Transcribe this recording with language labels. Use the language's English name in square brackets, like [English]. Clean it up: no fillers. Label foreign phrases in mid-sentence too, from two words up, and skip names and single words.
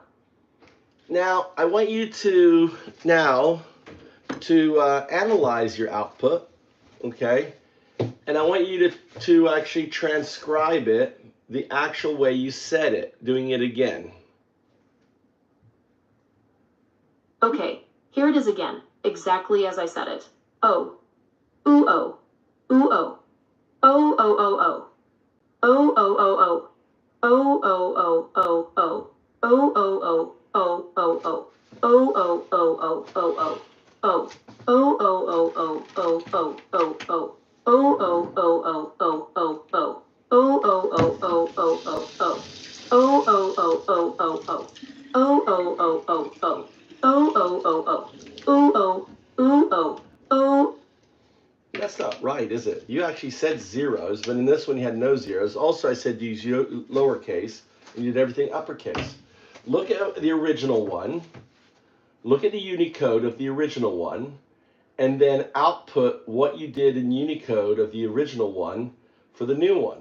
[English] Now, I want you to analyze your output, okay? And I want you to actually transcribe it the actual way you said it, doing it again. Okay, here it is again, exactly as I said it. O. Ooh, oh. Ooh, oh. O, O, O, O. O, O, O, O. O, O, O, O, O. O, O, O, O, O, O. O, O, O, O, O, O. O. O, O, O, O, O, O, O, O. O, O, O, O, O, O, O. O, O, O, O, O, O, O. O, O, O, O, O, O. O, O, O, O, O. O, O, O, O. Ooh, oh. Ooh, oh. O. That's not right, is it? You actually said zeros, but in this one you had no zeros. Also, I said use lowercase, and you did everything uppercase. Look at the original one. Look at the Unicode of the original one, and then output what you did in Unicode of the original one for the new one.